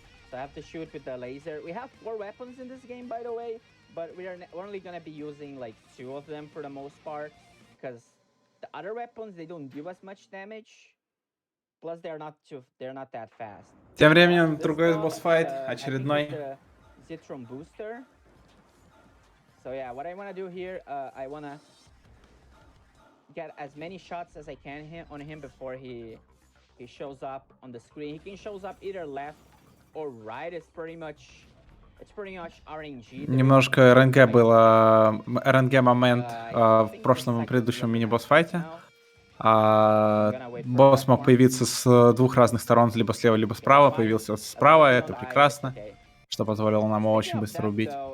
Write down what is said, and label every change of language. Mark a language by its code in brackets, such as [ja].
[en] So I have to shoot with the laser. We have 4 weapons in this game, by the way, but we're only gonna be using like 2 of them for the most part, because the other weapons they don't do as much damage. Plus they're not that fast. [ru] Тем временем другой босс-файт, очередной. [en] Zitron booster. So yeah, what I want to do here, I want to get as many shots as I can on him before he shows up on the screen. He can shows up either left or right. It's pretty much RNG. [ru] Немножко РНГ было, РНГ момент в прошлом предыдущем мини-босс-файте. Босс мог появиться с 2 разных сторон, либо слева, либо справа. Появился справа, это прекрасно, что позволило нам его очень быстро убить.